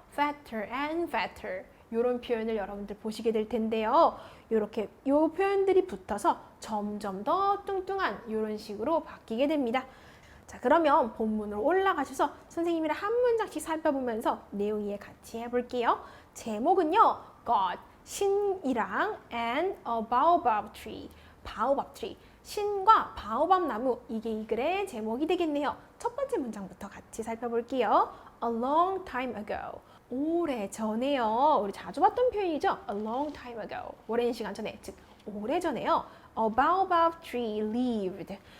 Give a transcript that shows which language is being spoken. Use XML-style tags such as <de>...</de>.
<ko>fatter and fatter 이런 표현을 여러분들 보시게 될 텐데요. 이렇게 이 표현들이 붙어서 점점 더 뚱뚱한 이런 식으로 바뀌게 됩니다. 자, 그러면 본문으로 올라가셔서 선생님이랑 한 문장씩 살펴보면서 내용 이해 같이 해볼게요. 제목은요.</ko> <en>God, 신이랑 and a baobab tree, baobab tree.</en> <ko>신과 바오밥 나무, 이게 이 글의 제목이 되겠네요. 첫 번째 문장부터 같이 살펴볼게요.</ko> <en>A long time ago. 오래 전에요.</en> <ko>우리 자주 봤던 표현이죠.</ko> <en>A long time ago.</en> <ko>오랜 시간 전에, 즉 오래 전에요.</ko> <en>A baobab tree lived.</en>